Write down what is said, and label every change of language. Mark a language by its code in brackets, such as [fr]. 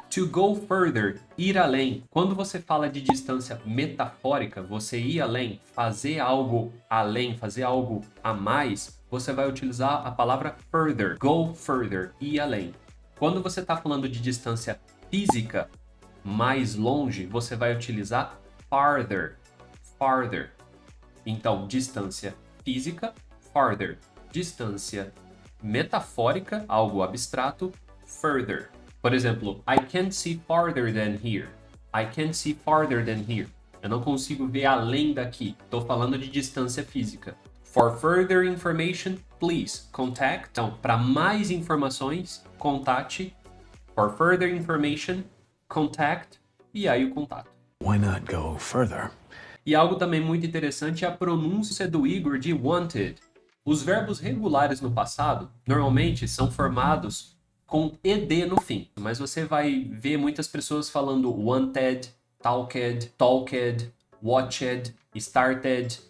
[en] To go further, [pt] ir além. Quando você fala de distância metafórica, você ir além, fazer algo a mais, você vai utilizar a palavra further, [en] go further, [pt] ir além. Quando você está falando de distância física, mais longe, você vai utilizar farther, farther. Então, distância física, farther. Distância metafórica, algo abstrato, further. Por exemplo, [en] I can't see farther than here. I can't see farther than here. [pt] Eu não consigo ver além daqui. Estou falando de distância física. [en] For further information, please contact. [pt] Então, para mais informações, contate. [en] For further information, contact. [pt] E aí o contato. [en] Why not go further? [pt] E algo também muito interessante é a pronúncia do Igor de wanted. Os verbos regulares no passado, normalmente, são formados com ed no fim. Mas você vai ver muitas pessoas falando wanted, talked, watched, started.